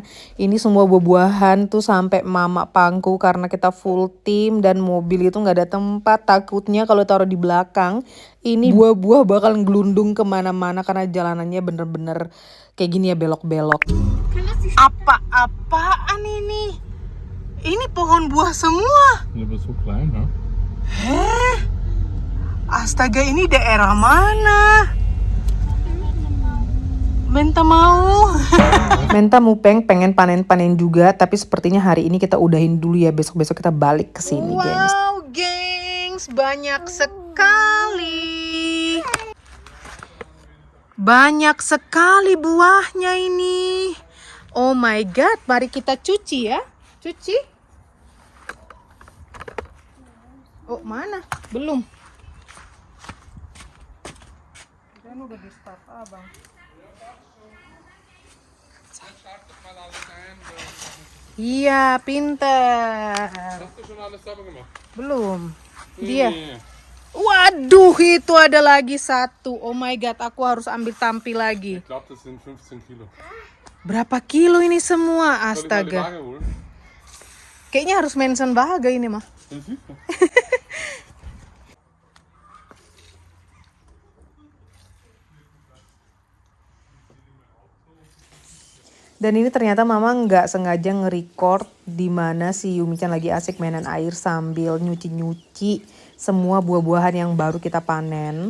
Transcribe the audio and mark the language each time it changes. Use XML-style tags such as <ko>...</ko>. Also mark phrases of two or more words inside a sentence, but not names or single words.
<id>Ini semua buah-buahan tuh sampai mama pangku karena kita full tim dan mobil itu nggak ada tempat. Takutnya kalau taruh di belakang, ini buah-buah bakal ngelundung kemana-mana karena jalanannya bener-bener kayak gini ya, belok-belok. Apa-apaan ini? Ini pohon buah semua.</id> <de>Ja, bist so klein, ne?</de> <id>Astaga, ini daerah mana? Menta mau. Menta Mupeng pengen panen-panen juga, tapi sepertinya hari ini kita udahin dulu ya. Besok-besok kita balik ke sini, gengs. Wow, gengs, banyak sekali. Banyak sekali buahnya ini.</id> <en>Oh my god,</en> <id>mari kita cuci ya. Cuci. Oh, mana? Belum. Dan udah di start, Abang. Iya, pinter.</id> <de>Hast du schon alles sauber gemacht?</de> <id>Belum. Dia. Waduh, itu ada lagi satu.</id> <en>Oh my god,</en> <id>aku harus ambil tampil lagi.</id> <de>Ich glaube, das sind 15 Kilo.</de> <id>Berapa kilo ini semua?</id> <de>Soll ich mal die</de> <id>Astaga.</id> <de>Waage holen?</de> <id>Kayaknya harus mention bahagia ini mah.</id> <de>Ja, sicher.</de> <id>Dan ini ternyata mama nggak sengaja nge-record di mana si Yumi-chan lagi asik mainan air sambil nyuci-nyuci semua buah-buahan yang baru kita panen.</id>